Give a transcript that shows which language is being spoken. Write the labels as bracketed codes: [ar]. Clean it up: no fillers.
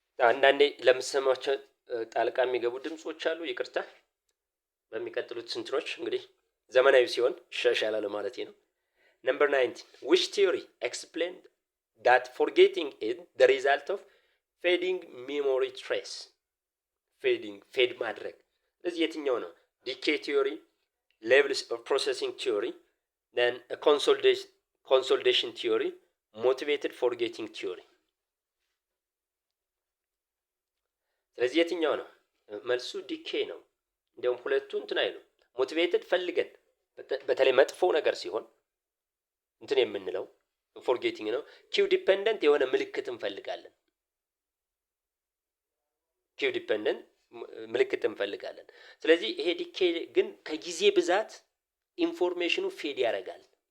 [am] አንዳንዴ ለምሰማቸው ጣልቃ የሚገቡ ድምጾች አሉ፣ ይቅርታ። በሚቀጥሉት ስንትኖች እንግዲህ ዘመናዊ ሲሆን ይሻሻላል ማለት ነው። [en] Number 19 which theory explained that forgetting is the result of fading memory trace [am] fade ማድረግ ስለዚህ የትኛው ነው? [en] decay theory, levels of processing theory, then a consolidation theory, motivated forgetting theory [am] ስለዚህ የትኛው ነው? መልሱ decay ነው። እንደውም ሁለቱ እንትን አይሉ motivated ፈልገን በተለይ መጥፎ ነገር ሲሆን እንትን የምንለው ፎርጌቲንግ ነው። ኪው ዲፔንደንት የሆነ ምልክት እንፈልጋለን። ኪው ዲፔንደንት ምልክት እንፈልጋለን። ስለዚህ ይሄ ዲኬ ግን ከጊዜ ብዛት ኢንፎርሜሽኑ ፌድ ያደርጋል።